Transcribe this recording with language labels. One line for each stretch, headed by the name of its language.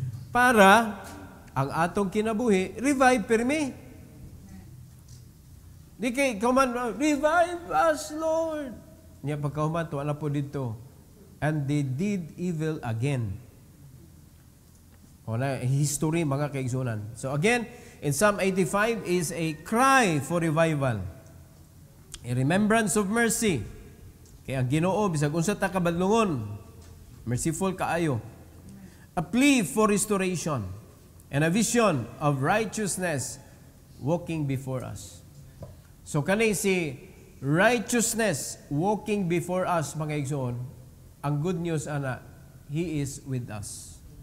Cebuano: Para ang atong kinabuhi, revive permi. Di kay kauman,
English: revive us, Lord.
Cebuano: Niya pagkauman, tuwa na po dito.
English: And they did evil again.
Cebuano: O na, history, mga kaigsunan.
English: So again, in Psalm 85 is a cry for revival. A remembrance of mercy.
Cebuano: Kaya ang Ginoo, bisag unsa ta kabadlungon, merciful kaayo.
English: A plea for restoration and a vision of righteousness walking before us. So
Cebuano: kani si
English: righteousness walking before us,
Cebuano: mga igsoon, ang
English: good news ana, He is with us.